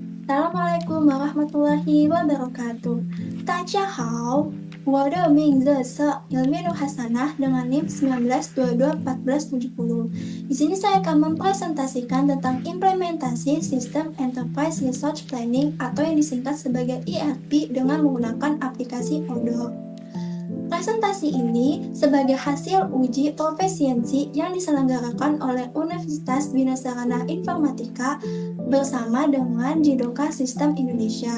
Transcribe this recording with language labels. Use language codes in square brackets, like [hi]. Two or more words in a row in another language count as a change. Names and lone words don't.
[ar] السلام عليكم ورحمة الله وبركاته. [zh] 大家好，我的名字是 Ilmi Hasanah [id] dengan NIM [zh] 19221470. [id] Di sini saya akan mempresentasikan tentang implementasi sistem Enterprise Resource Planning atau yang disingkat sebagai ERP dengan menggunakan aplikasi Odoo. Presentasi ini sebagai hasil uji profesiensi yang diselenggarakan oleh Universitas Bina Sarana Informatika bersama dengan Jidoka Sistem Indonesia.